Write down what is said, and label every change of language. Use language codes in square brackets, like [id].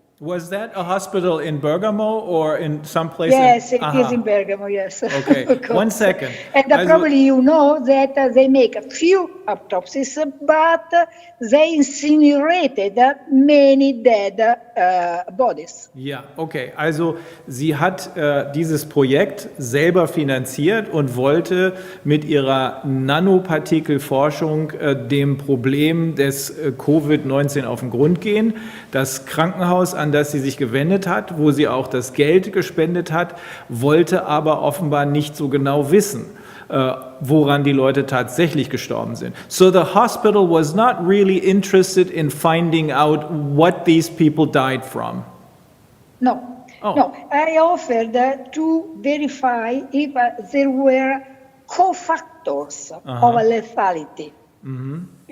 [en] Was that a hospital in Bergamo or in some place? Yes, it is in Bergamo, yes. Okay, 1 second. And probably you know that they make a few autopsies, but they incinerated many dead bodies. [de] Ja, okay. Also sie hat dieses Projekt selber finanziert und wollte mit ihrer Nanopartikelforschung dem Problem des Covid-19 auf den Grund gehen. Das Krankenhaus, an das sie sich gewendet hat, wo sie auch das Geld gespendet hat, wollte aber offenbar nicht so genau wissen, woran die Leute tatsächlich gestorben sind. [en] So the hospital was not really interested in finding out what these people died from. No. Oh. No. I offered to verify if there were cofactors of lethality. Mm-hmm.